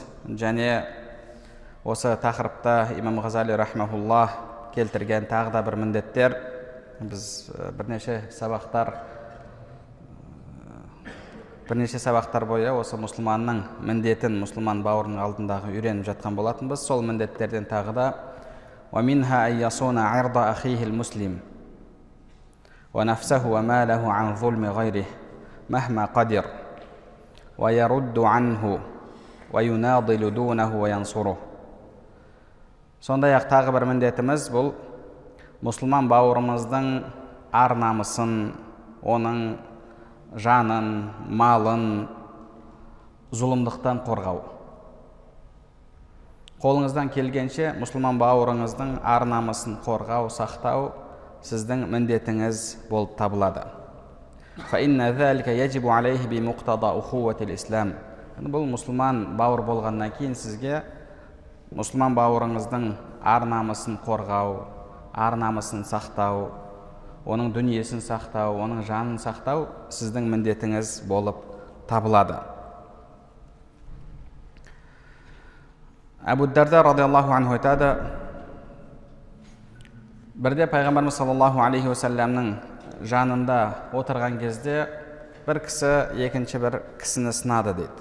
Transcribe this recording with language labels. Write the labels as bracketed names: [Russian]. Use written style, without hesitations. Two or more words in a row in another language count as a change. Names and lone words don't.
[Kazakh] Және осы тақырыпта имам Ғазали рахмахуллах келтірген тағы да бір міндеттер, біз бірнеше сабақтар бойы осы мұсылманның міндетін мұсылман бауырының алдындағы үйреніп жатқан болатынбыз. Сол міндеттерден тағы да [Arabic] وَمِنْهَا أَنْ يَصُونَ عِرْضَ أَخِيهِ الْمُسْلِمِ وَنَفْسَهُ وَمَالَهُ عَنْ ظُلْمِ غَيْرِهِ مَهْمَا قَدِرَ وَيَرُدُّ عَنْهُ وَيُنَاضِلُ دُونَهُ وَيَنْصُرُهُ. [Kazakh] Сондай-ақ тағы бір міндетіміз бұл мұсылман бауырымыздың ар намысын, оның жанын, малын зұлымдықтан қорғау. Қолыңыздан келгенше мұсылман бауырыңыздың ар намысын қорғау, сақтау сіздің міндетіңіз болып табылады. [Arabic] فَإِنَّ ذَلِكَ يَجِبُ عَلَيْهِ بِمُقْتَضَى أُخُوَّةِ الْإِسْلَامِ. [Kazakh] Бұл мұсылман бауыр болғаннан кейін сізге мұсылман бауырыңыздың ар намысын қорғау, ар намысын сақтау, оның дүниесін сақтау, оның жанын сақтау сіздің міндетіңіз болып табылады. Абу Дарда [Arabic] رضي الله عنه [Kazakh] айтады, бірде пайғамбарымыз [Arabic] صلى الله عليه وسلم [Kazakh] жанында отырған кезде бір кісі екінші бір кісіні сынады дейді.